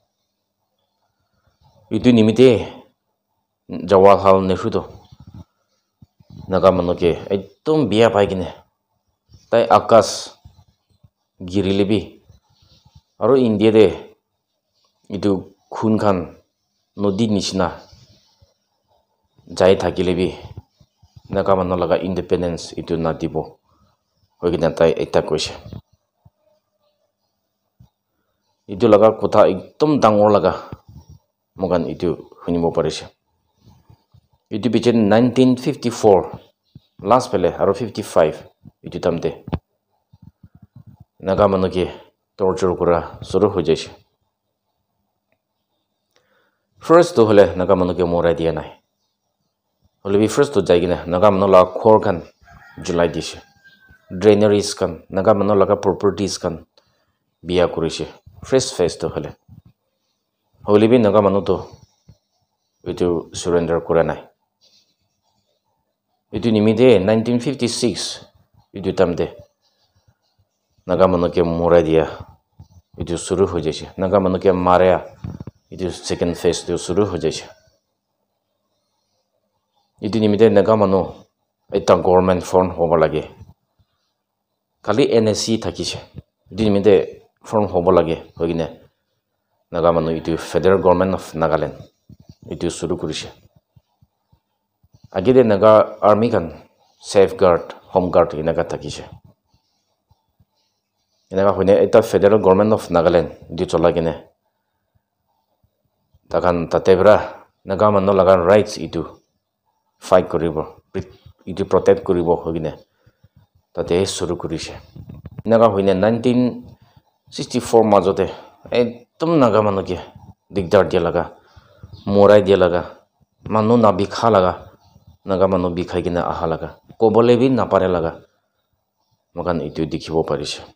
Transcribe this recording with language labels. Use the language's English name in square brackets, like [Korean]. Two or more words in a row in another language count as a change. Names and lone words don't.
[Naga Pidgin] itu nimite Jawaharlal Nehru to naga manuke ekdom biya pai kine তাই আকাশ গিরিলিবি আৰু ইন্ডিয়াতে ইটো খুন খান নদী নিচিনা যাই থাকিলেবি নাগা মানুহ লগা ইণ্ডিপেণ্ডেন্স ইটো নাদিব হৈ কিনে তাই এটা কৈছে ইটো লগা কথা একদম ডাঙৰ লগা মগান ইটো শুনিব পাৰিছে ইটো পিছে 1954 লাষ্ট পেলে আৰু 55 itu tamte naga manuke torture kora suru ho jaise first to hole naga manuke morai dia nai hole bi first to jaigina naga manu la khor kan julai dise drainaries kan naga manu la properties kan biya korise [English] first phase [Naga Pidgin] to hole bi naga manu to itu surrender kora nai itu nimide 1956 itu tamde naga manuke morai dia itu suru ho jaise naga manuke maria itu [English] second phase [Naga Pidgin] to suru ho jaise itu nimite naga manu eta government form hobo lage kali NSC thakise itu nimite form hobo lage hogine naga manu itu federal government of Nagaland itu suru korise agide naga army kan [English] safeguard home guard [Naga Pidgin] inaga thakise inaga hoine eta federal government of Nagaland di cholagine takan tatebra naga manno laga rights itu fight koribo ইটো প্ৰটেক্ট কৰিব হগিনে তাতে শুরু কৰিছে নাগা হইনে 1964 মাজতে একদম নাগা মানুহকে দিগদাৰ দিয়া লাগা মৰাই দিয়া লাগা মানুহ না বিখা লাগা নাগা মানুহ বিখাই কিনে আহা লাগা ক'বলৈ বি নাপাৰে লাগা মগান এইটো দেখিব পাৰিছে